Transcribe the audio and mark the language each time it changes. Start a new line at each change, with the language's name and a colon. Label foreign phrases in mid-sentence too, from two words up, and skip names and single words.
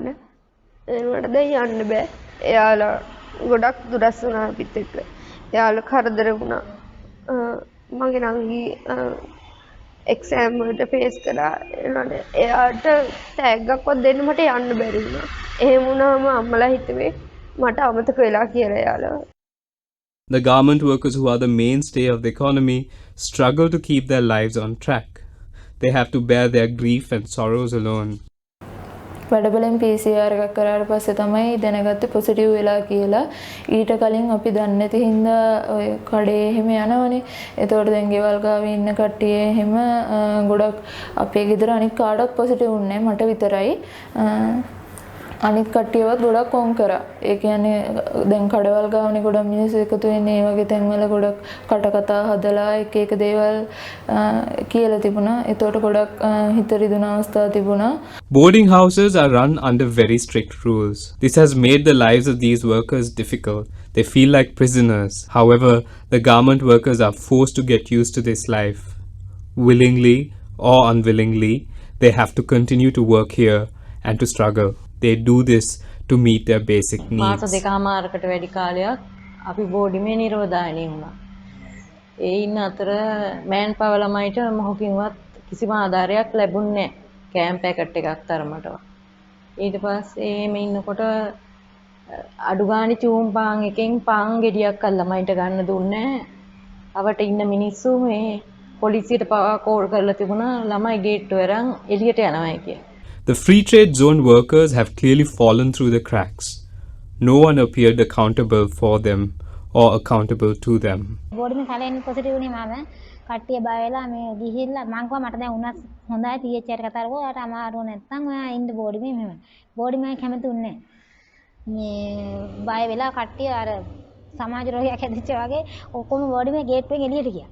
Sinhala: ඒකට දැන් යන්න බෑ. එයාලා ගොඩක් දුරස් වුණා අපිත් එක්ක. එයාලා කරදර වුණා. මගේ නංගි එක්සෑම් වලට ෆේස් කරා. එයාට ටැග්ගක්වත් දෙන්න මට යන්න බැරි වුණා. එහෙම වුණාම අම්මලා හිතුවේ මට අමතක වෙලා කියලා එයාලා.
English: The garment workers, who are the mainstay of the economy, struggle to keep their lives on track. They have to bear their grief and sorrows alone.
Sinhala: වැඩබලෙන් PCR එකක් කරාට පස්සේ තමයි දැනගත්තේ පොසිටිව් වෙලා කියලා. ඊට කලින් අපි දන්නේ නැති හින්දා ඔය කඩේ එහෙම යනවනේ. ඒතකොට දැන් ගෙවල් ගාවේ ඉන්න කට්ටිය එහෙම ගොඩක් අපේ ගෙදර අනිත් කාටවත් පොසිටිව් වුණේ මට විතරයි. අනිත් කට්ටියවත් ගොඩක් කොන් කරා. ඒ කියන්නේ දැන් කඩවල් ගාවනේ ගොඩක් මිනිස්සු එකතු වෙන්නේ ඒ වගේ තැන්වල ගොඩක් කටකතා හදලා එක එක දේවල් කියලා තිබුණා. ඒතකොට ගොඩක් හිත රිදුන අවස්ථා තිබුණා.
English: Boarding houses are run under very strict rules. This has made the lives of these workers difficult. They feel like prisoners. However, the garment workers are forced to get used to this life. Willingly or unwillingly, they have to continue to work here and to struggle. They do this to meet their basic needs.
Sinhala: මාස දෙකමාරකට වැඩි කාලයක් අපි බෝඩිමේ නිරෝධායනය වුණා. ඒ ඉන්න අතර
English: man power
Sinhala: ළමයිට මොහොකින්වත් කිසිම ආධාරයක් ලැබුණේ නැහැ. කැම්ප් පැකට් එකක් තරමටවත්. ඊට පස්සේ මේ ඉන්නකොට අඩු ගානේ චූම් පාන් එකෙන් පාන් ගෙඩියක් ළමයිට ගන්න දුන්නේ නැහැ. අවට ඉන්න මිනිස්සු මේ පොලිසියට පවා කෝල් කරලා තිබුණා ළමයි ගේට්ටුව අරන් එළියට යනවා කියලා.
English: The free trade zone workers have clearly fallen through the cracks. No one appeared accountable for them or accountable to them.
Sinhala: බෝඩිමේ කලින් පොසිටිව් වුණේ මම කට්ටිය බය වෙලා මේ ගිහිල්ලා මං කිව්වා මට දැන් උනත් හොඳයි THR කතා කරලා ඔයාට අමාරු නැත්නම් ඔයා ඉන්න බෝඩිමේ මෙහෙම. බෝඩිමේ කැමති උන්නේ නැහැ. මේ බය වෙලා කට්ටිය අර සමාජ රෝගයක් හැදිච්ච වගේ ඔක්කොම බෝඩිමේ ගේට්ටුවෙන් එළියට ගියා.